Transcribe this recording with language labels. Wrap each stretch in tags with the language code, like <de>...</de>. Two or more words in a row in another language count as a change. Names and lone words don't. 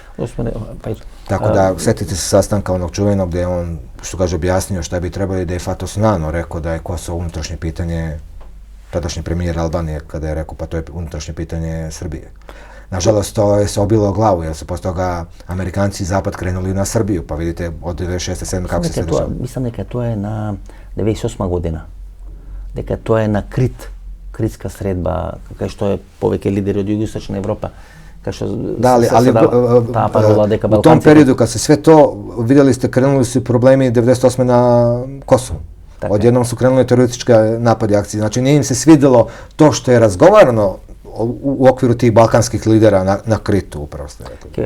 <sr>Tako da, sjetite se sastanka onog čuvenog gdje je on, što kaže, objasnio šta bi trebali, da je Fatos Nano rekao da je Kosovo unutrašnje pitanje, tadašnji premijer Albanije, kada je rekao pa to je unutrašnje pitanje Srbije. Nažalost, to je se obilo o glavu, jer su posle toga Amerikanci i Zapad krenuli na Srbiju, pa vidite od 96-7 kako se sve dešava.</sr> <mk>Мислам дека тоа е на 98 година, дека тоа е на Крит, критска средба, кај што е повеќе лидери од Југоисточна Европа</mk> <sr>Da, ali</sr> <mk>та парола дека</mk> <sr>u Balkanci... tom periodu kad se sve to, vidjeli ste, krenuli su problemi 98. na Kosovu. Odjednom su krenuli terorističke napade akcije. Znači nije im se svidjelo to što je razgovarano u okviru tih balkanskih lidera na Kritu, upravo ste rekli.</sr>